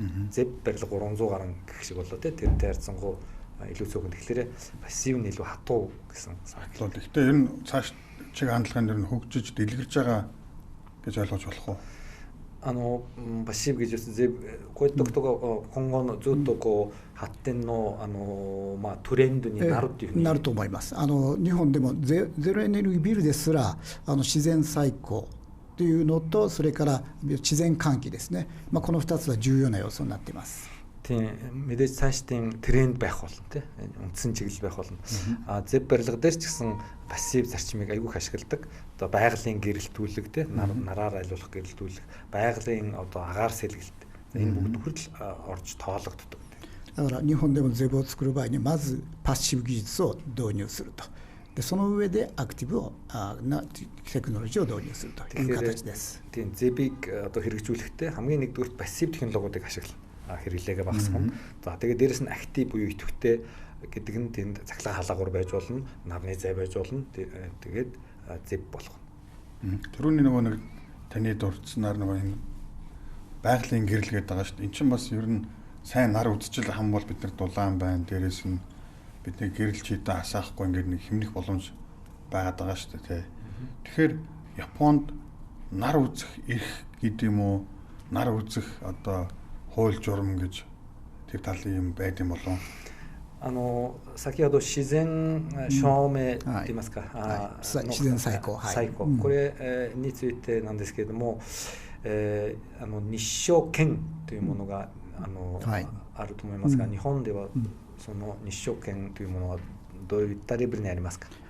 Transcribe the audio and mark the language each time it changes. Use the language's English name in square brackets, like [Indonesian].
[Mongolian] ZEB барилга 300 гаруй гэх шиг болоо тий. Тэрнтэй харьцангуй илүү цөөхөн. Тэгэхээр пассив нь илүү хатуу гэсэн санагдал. Гэхдээ ер нь цааш чиг хандлагын ер нь хөгжиж дэлгэрж байгаа гэж ойлгож болох уу? [Japanese] パッシブ技術でこういったことが今後のずっとこう発展のトレンドになるっていうふうになると思います。日本でもゼロエネルギービルですら自然再興というのとそれから自然換気ですね。この2つは重要な要素になっています。 [Mongolian] Тийм мэдээж цаашдын тренд байх болно тий үндсэн чиглэл байх болно. ZEB барилга дээр ч гэсэн пассив зарчмыг айгүйх ашигладаг. Одоо байгалийн гэрэлтүүлэг тий нараар айлуулах гэрэлтүүлэг, байгалийн одоо агаар сэлгэлт энэ бүгд хүртэл орж тоологддог. [Japanese] だから日本でもZEBを作る場合にまずパッシブ技術を導入すると。でその上でアクティブなテクノロジーを導入するという形です。 [Mongolian] Тийм ZEB-ийг одоо хэрэгжүүлэхдээ хамгийн нэгдүгээр пассив технологиудыг ашиглана. Хэрэглээгээ багасгана. За тэгээд дээрэс нь актив буюу идэвхтэй гэдэг нь тэнд цахилгаан хаалгавар байж болно, нарны зай байж болно. Тэгээд ZEB болгоно. Тэрүүний нөгөө нэг таны дурдсанаар нөгөө энэ байгалийн гэрэл гэдэг байгаа шүү дээ. Эн чинь бас ер нь сайн нар үдчил хам бол бид нар дулаан байна. Дээрээс нь бидний гэрэл чийдэ асаахгүй ингээд нэг хэмнэх боломж байгаад байгаа шүү дээ. Тэгэхээр Японд нар үзэх эрх гэдэг юм уу? Нар үзэх одоо хууль журам гэж тэр талын юм байд юм болов. [Japanese] 先ほど自然証明と言いますか、自然再興、これについてなんですけれども、日照権というものがあると思いますが、日本ではその日照権というものはどういったレベルにありますか？